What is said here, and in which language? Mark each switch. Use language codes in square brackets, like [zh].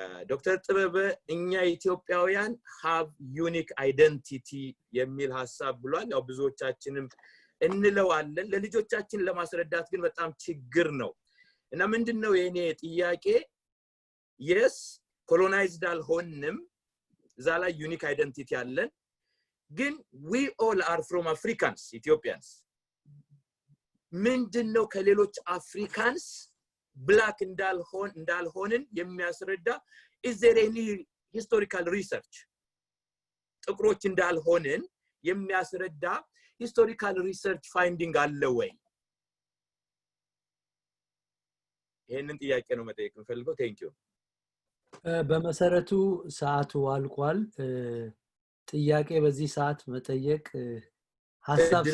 [am] ዶክተር ጥበበ እኛ ኢትዮጵያውያን [en] have unique identity [am] የሚል ሐሳብ ብሏል። ያው ብዙዎቻችንም እንለዋለን፣ ለልጆቻችን ለማስረዳት ግን በጣም ችግር ነው እና ምንድነው የኔ ጥያቄ? [en] yes colonized [am] አልሆንም፣ እዛ ላይ [en] unique identity [am] አለን፣ ግን [en] we all are from Africans, Ethiopians. [am] ምንድነው ከሌሎች አፍሪካንስ [en] black [am] እንዳልሆንን የሚያስረዳ [en] is there any historical research? [am] ጥቁሮች እንዳልሆንን የሚያስረዳ [en] historical research finding [am] አለ ወይ? ይሄንን ጥያቄ ነው መጠየቅ የምፈልገው። [en] thank you። [am] በመሰረቱ ሰዓቱ አልቋል። ጥያቄ በዚህ ሰዓት መጠየቅ ሐሳብ